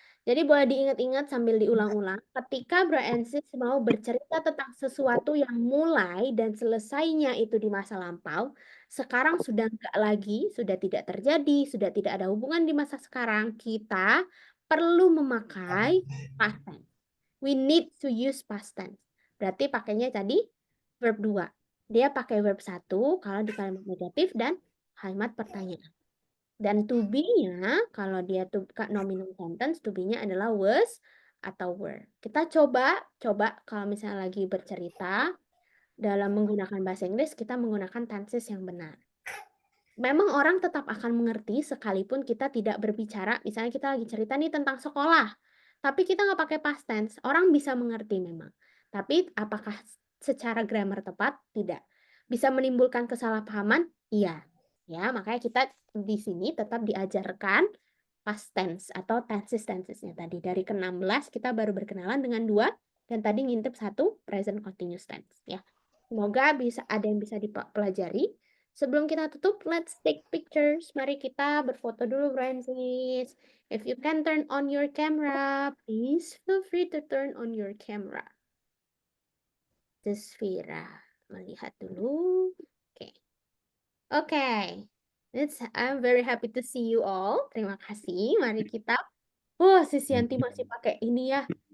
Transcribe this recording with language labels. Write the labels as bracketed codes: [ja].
[id] Jadi boleh diingat-ingat sambil diulang-ulang. Ketika Brancis mau bercerita tentang sesuatu yang mulai dan selesainya itu di masa lampau, sekarang sudah enggak lagi, sudah tidak terjadi, sudah tidak ada hubungan di masa sekarang, kita perlu memakai past tense. [en] We need to use past tense. [id] Berarti pakainya tadi verb 2. Dia pakai verb 1 kalau di kalimat negatif dan kalimat pertanyaan. Dan to be-nya, kalau dia nominal sentence, to be-nya adalah was atau were. Kita coba kalau misalnya lagi bercerita dalam menggunakan bahasa Inggris, kita menggunakan tenses yang benar. Memang orang tetap akan mengerti sekalipun kita tidak berbicara. Misalnya kita lagi cerita nih tentang sekolah, tapi kita nggak pakai past tense. Orang bisa mengerti memang. Tapi apakah secara grammar tepat? Tidak. Bisa menimbulkan kesalahpahaman? Iya. Ya, makanya kita di sini tetap diajarkan past tense atau tenses-tensesnya tadi. Dari ke-16 kita baru berkenalan dengan 2 dan tadi ngintip 1 present continuous tense ya. Semoga ada yang bisa dipelajari. Sebelum kita tutup, [en] let's take pictures. [id] Mari kita berfoto dulu, Brancis. [en] If you can turn on your camera, please feel free to turn on your camera. [id] Vira melihat dulu. Oke. [en] I'm very happy to see you all. [id] Terima kasih. Mari kita. Sis Yanti masih pakai ini ya.